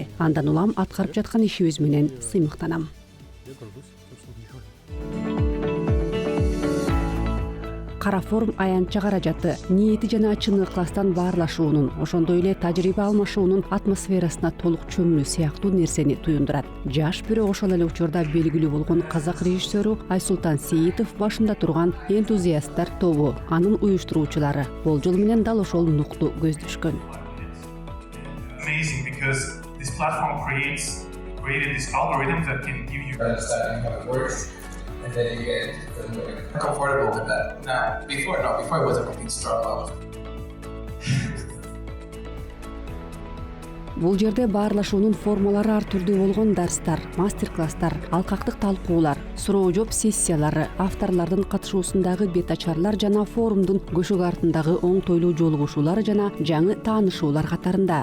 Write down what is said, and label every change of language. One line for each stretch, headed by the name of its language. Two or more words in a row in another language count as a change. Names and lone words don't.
Kyrgyz: Андан улам аткарып жаткан ишибиз менен сыймыктанам. Кара форум аянтча каражаты, ниети жана чын ыкластан баарлашуунун, ошондой эле тажрыйба алмашуунун атмосферасына толук чөмүлүү сыяктуу нерсени туюндурат. Жаш бирок ошол эле учурда белгилүү болгон казак режиссеру Айсултан Сейитов башында турган энтузиасттар тобу, анын уюштуруучулары болжол менен дал ошол нукту көздөшкөн.
English: Amazing because this platform created this algorithm that can give you understanding how it works, and then you get comfortable with that. Now, before it was a complete struggle.
Kyrgyz: Бул жерде баарлашуунун формалары ар түрдүү болгон дарстар, мастер-класстар, алкактык талкуулар, суроо жооп сессиялары, авторлордун катышуусундагы бет ачарлар жана форумдун көшөгө артындагы оңтойлуу жолугушуулар жана жаңы таанышуулар катарында.